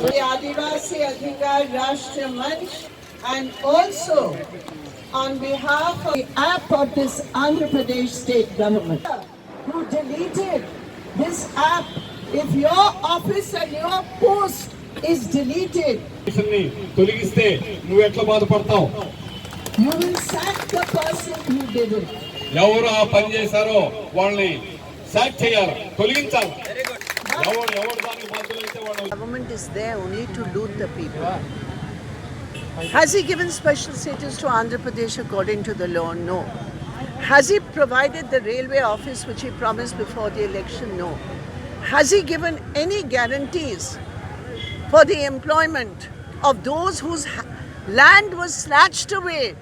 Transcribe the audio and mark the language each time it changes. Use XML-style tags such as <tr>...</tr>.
<en>Adivasi Adhikara Rashtra Manch and also on behalf of the app of this Andhra Pradesh state government who deleted this app. If your office and your post is deleted,</en> <te>తొలగిస్తే నువ్వు ఎట్లా బాధపడతావు?</te> <en>you will sack the person who did it.</en> <te>ఎవరు ఆ పని చేశారో వాళ్ళని సాక్ చేయాలి, తొలగించాలి. ఎవరు దానికి బాధ్యులైతే వాళ్ళు.</te> <en>Government is there only to loot the people. Has he given special status to Andhra Pradesh according to the law? No. Has he provided the railway office which he promised before the election? No. Has he given any guarantees for the employment of those whose land was snatched away?</en>